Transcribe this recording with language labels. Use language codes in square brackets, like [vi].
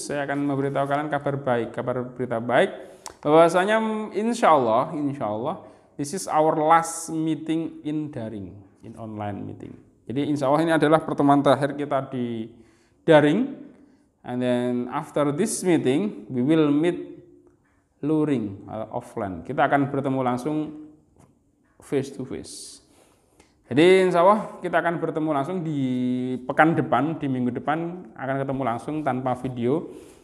[id] Saya akan memberitahu kalian kabar baik, kabar berita baik. Bahwasanya insya Allah, [en] this is our last meeting in daring, in online meeting. [id] Jadi insya Allah ini adalah pertemuan terakhir kita di daring. [en] And then after this meeting, we will meet luring offline. [id] Kita akan bertemu langsung [en] face to face. [id] Jadi insya Allah kita akan bertemu langsung di pekan depan, di minggu depan akan ketemu langsung tanpa video.